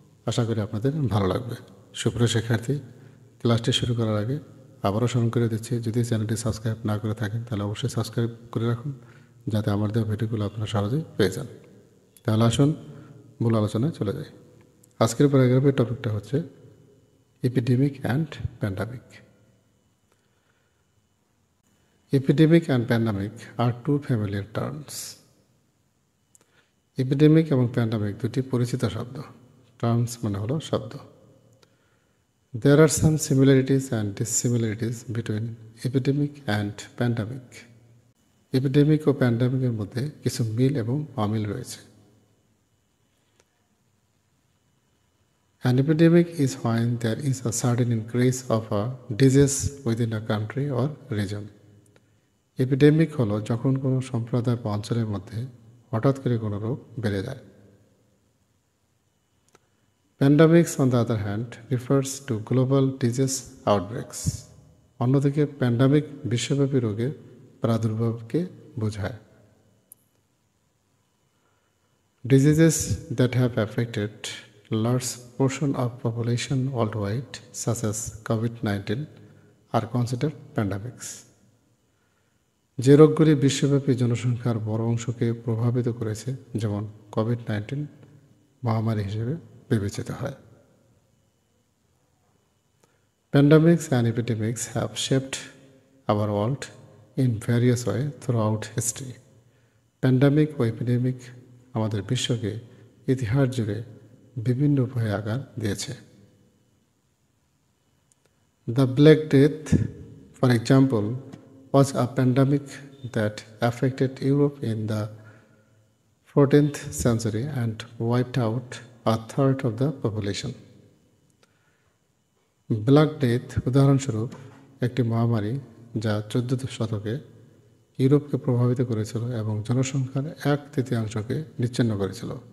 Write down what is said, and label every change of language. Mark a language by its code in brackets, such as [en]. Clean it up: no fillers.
[bn] আশা করি আপনাদের ভালো লাগবে। সুপ্রিয় শিক্ষার্থী, ক্লাসটি শুরু করার আগে আবারও স্মরণ করে দিচ্ছি, যদি চ্যানেলটি সাবস্ক্রাইব না করে থাকেন তাহলে অবশ্যই সাবস্ক্রাইব করে রাখুন, যাতে আমার দেওয়া ভিডিওগুলো আপনারা সহজেই পেয়ে যান। তাহলে আসুন মূল আলোচনায় চলে যাই। আজকের প্যারাগ্রাফের টপিকটা হচ্ছে epidemic and pandemic. [en] Epidemic and pandemic are two familiar terms. [bn] Epidemic এবং প্যান্ডামিক দুটি পরিচিত শব্দ। টার্মস মানে হলো শব্দ। [en] There are some similarities and dissimilarities between epidemic and pandemic. [bn] Epidemic ও প্যান্ডামিকের মধ্যে কিছু মিল এবং অমিল রয়েছে। [en] An epidemic is when there is a sudden increase of a disease within a country or region. [bn] Epidemic হলো যখন কোনো সম্প্রদায় বা অঞ্চলের মধ্যে হঠাৎ করে কোনো রোগ বেড়ে যায়। [en] Pandemics on the other hand refers to global disease outbreaks. [bn] অন্যদিকে প্যান্ডামিক বিশ্বব্যাপী রোগের প্রাদুর্ভাবকে বোঝায়। [en] Diseases that have affected large portion of population world wide such as COVID-19 R considered প্যান্ডামিক্স। [bn] যে রোগগুলি বিশ্বব্যাপী জনসংখ্যার বড় অংশকে প্রভাবিত করেছে, যেমন কোভিড-19 মহামারী হিসেবে বিবেচিত হয়। [en] Pandemics and epidemics have shaped our world in various way through history. [bn] Pandemic O epidemic আমাদের বিশ্বকে ইতিহাস জুড়ে বিভিন্ন উপায়ে আকার দিয়েছে। [en] The black death, for example, was a pandemic that affected Europe in the 14th century and wiped out a third of the population. [bn] Black death উদাহরণস্বরূপ একটি মহামারী যা 14 শতকে ইউরোপকে প্রভাবিত করেছিল এবং জনসংখ্যার 1/3 নিচ্ছিন্ন করেছিল।